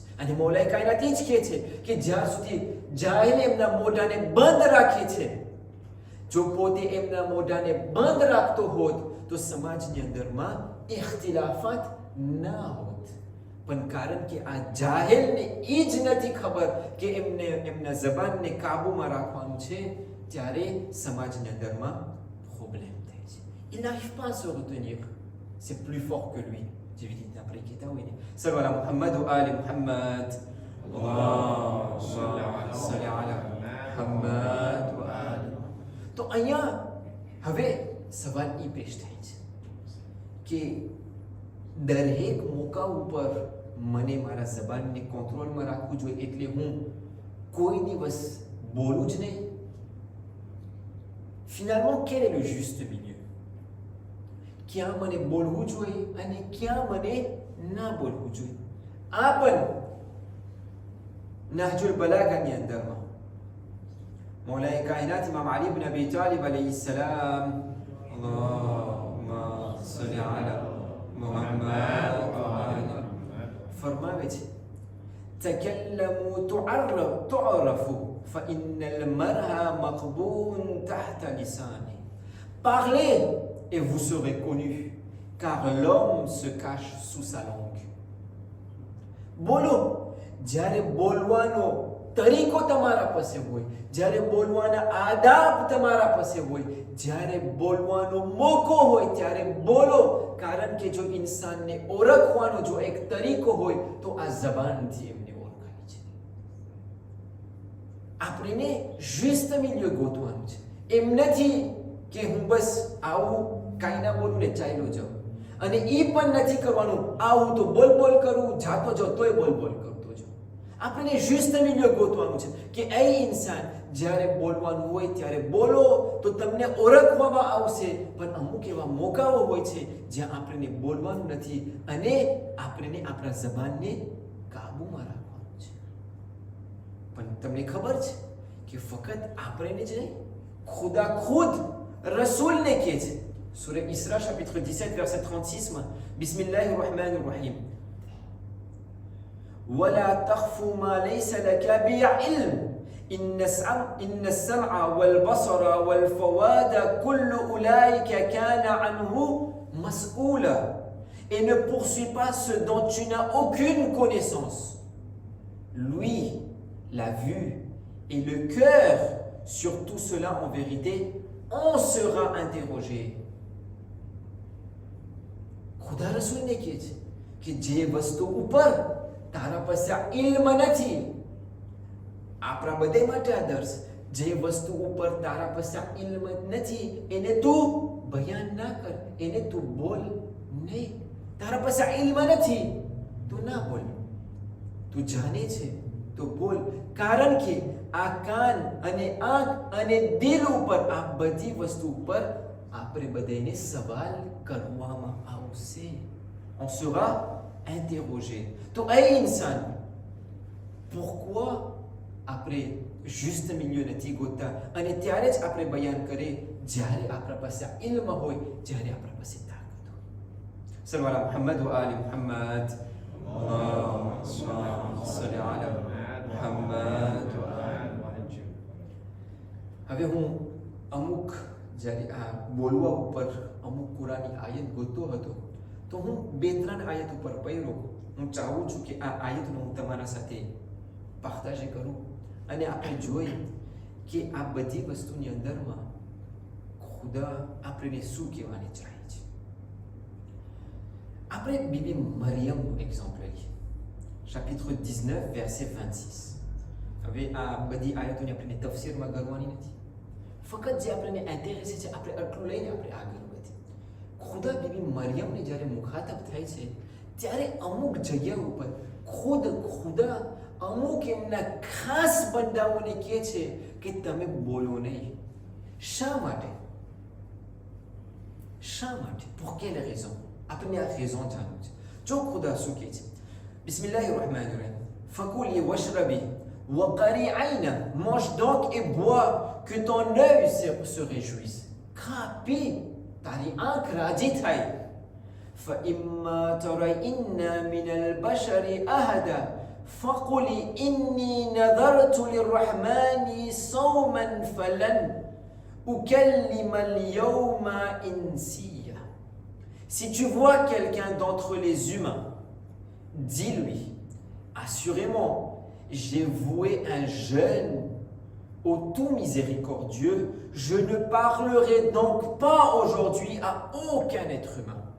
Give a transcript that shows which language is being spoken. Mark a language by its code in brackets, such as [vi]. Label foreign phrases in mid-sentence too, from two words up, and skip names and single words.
[gu] અને મૌલાએ કાયનાત જ કહે છે કે જ્યાર સુધી જાહેલ એમના મોઢાને બંધ રાખે છે, જો પોતે એમના મોઢાને બંધ રાખતો હોત તો સમાજની અંદરમાં ઇખ્તિલાફાત ના હોત. પણ કારણ કે આ જાહેલને એ જ નથી ખબર કે એમના જબાનને કાબૂમાં રાખવાનું છે, ત્યારે સમાજની અંદરમાં પ્રોબ્લેમ થાય છે. [fr] Il n'arrive pas à se retenir, c'est plus fort que lui. [gu] જેવી રીતે આપણે કહેતા હોય ને, [ar] صلى الله محمد وآل محمد، اللهم صل على محمد وآل. [gu] તો અહીંયા હવે સવાલ એ પેશ થાય છે કે દરેક મોકા ઉપર મને મારા જબાનને કંટ્રોલમાં રાખવું જોઈએ એટલે હું કોઈ દિવસ બોલું જ નહીં. [fr] Finalement, quel est le juste milieu? [gu] ક્યાં મને બોલવું જોઈએ અને ક્યાં મને ના બોલવું જોઈએ? આ પણ નહજુલ બલાગાની અંદરમાં મૌલાએ કાયનાત ઇમામ અલી ઇબ્ન અબી તાલિબ [ar] عليه السلام, اللهم صل على محمد [gu] ફરમાવે છે, [ar] تكلموا تعرفوا فإن المرء مخبوء تحت لسانه. [fr] Parlez et vous serez connus, car l'homme se cache sous sa langue. [gu] બોલો, જ્યારે બોલવાનો તરીકો તમારા પાસે હોય, જ્યારે બોલવાના આદાબ તમારા પાસે હોય, જ્યારે બોલવાનો મોકો હોય ત્યારે બોલો. કારણ કે જો ઇન્સાનને ઓળખવાનો જો એક તરીકો હોય તો આ જબાનથી એમને ઓળખાય છે. આપણે [fr] juste milieu [gu] ગોતવાનું છે. એમ નથી કે હું બસ આવું કાંઈ ના બોલું ને ચાલ્યો જાઉં, અને એ પણ નથી કરવાનું આવું તો બોલ બોલ કરું, જાતો જાઉં તોય બોલ બોલ કરતો જાઉં. આપણે [fr] juste milieu [gu] ગોતવાનું છે કે એ ઇન્સાન જ્યારે બોલવાનું હોય ત્યારે બોલો તો તમને ઓળખવામાં આવશે. પણ અમુક એવા મોકાઓ હોય છે જ્યાં આપણને બોલવાનું નથી અને આપણને આપણા જબાનને કાબૂમાં રાખવાનું છે. પણ તમને ખબર છે કે ફક્ત આપણે જ નહીં, ખુદા ખુદ રસૂલને કહે છે. [fr] Surah Isra chapitre 17 verset 36, [ar] بسم الله الرحمن الرحيم. ولا تخف ما ليس لك به علم إن السمع والبصر والفؤاد كل أولئك كان عنه مسؤولا. [fr] Et ne poursuis pas ce dont tu n'as aucune connaissance. Lui, la vue et le cœur, sur tout cela en vérité, on sera interrogé. [gu] ખુદા રસૂલને કહે છે કે જે વસ્તુ ઉપર તારા પાસે ઇલ્મ નથી, આપણા બધે માટે આદર્શ, જે વસ્તુ ઉપર તારા પાસે ઇલ્મ નથી એને તું બયાન ના કર, એને તું બોલ નહીં. તારા પાસે ઇલ્મ નથી તું ના બોલ, તું જાણે છે તો બોલ. કારણ કે આ કાન અને આંખ અને દિલ ઉપર આ બધી વસ્તુ ઉપર આપણે બધાને સવાલ કરવામાં આવશે. [fr] On sera interrogé. [gu] તો એ ઇન્સાન pourquoi આપણે [fr] juste milieu [gu] નથી ગોતતા અને ત્યારે જ આપણે બયાન કરીએ જ્યારે આપણા પાસે ઇલ્મ હોય, જ્યારે આપણા પાસે તાકાત હોય. [ar] صلى الله محمد وآل محمد، اللهم صل على محمد وآل. [gu] હવે હું અમુક જ્યારે આ બોલવા ઉપર અમુક કુરાની આયત ગોતતો હતો તો હું 2-3 આયત ઉપર પડ્યો. હું ચાહું છું કે આ આયતનો હું તમારા સાથે પાર્tage કરું અને આપણે જોઈએ કે આ બધી વસ્તુની અંદરમાં ખુદા આપણને શું કહેવાની ચાહે છે. આપણે બીબી મરિયમનું એક્ઝામ્પલ લઈએ, [fr] chapitre 19 verset 26. [gu] હવે આ બધી આયતોને આપણે તફસીરમાં કરવાની નથી. ફક્ત જે આપણને ઇન્ટરેસ્ટ છે આપણે આટલું લઈને આપણે આગળ વધીએ. ખુદા બીબી મરિયમને જ્યારે મુખાતબ થાય છે ત્યારે અમુક જગ્યા ઉપર ખુદા અમુક એમના ખાસ બંદાઓને કહે છે કે તમે બોલો નહીં. શા માટે? [fr] pour quelle raison? [gu] આપણે આ raison જાણવું છે. જો ખુદા શું કહે છે, [ar] بسم الله الرحمن الرحيم فكلي واشربي وقري عينا, [fr] mange donc et bois, que ton œil se réjouisse. Crapi, [gu] તારી આંખ રાજી થાય. [ar] فإما ترين من البشر أحدا فقولي إني نذرت للرحمن صوما فلن أكلم اليوم إنسيا. [fr] Si tu vois quelqu'un d'entre les humains, dis-lui, assurément, j'ai voué un jeûne au tout miséricordieux, je ne parlerai donc pas aujourd'hui à aucun être humain.